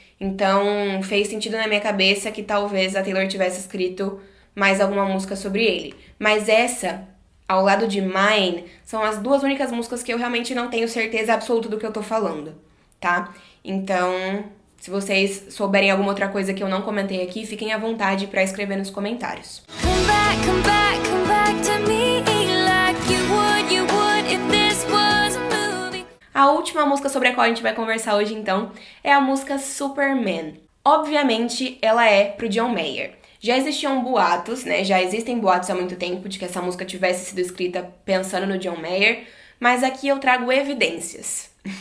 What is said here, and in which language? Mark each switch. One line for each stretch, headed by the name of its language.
Portuguese: Então fez sentido na minha cabeça que talvez a Taylor tivesse escrito mais alguma música sobre ele. Mas essa, ao lado de Mine, são as duas únicas músicas que eu realmente não tenho certeza absoluta do que eu tô falando, tá? Então, se vocês souberem alguma outra coisa que eu não comentei aqui, fiquem à vontade pra escrever nos comentários.
English: Come back to me like you would if this was a movie.
Portuguese: A última música sobre a qual a gente vai conversar hoje, então, é a música Superman. Obviamente, ela é pro John Mayer. Já existiam boatos, né? Já existem boatos há muito tempo de que essa música tivesse sido escrita pensando no John Mayer, mas aqui eu trago evidências.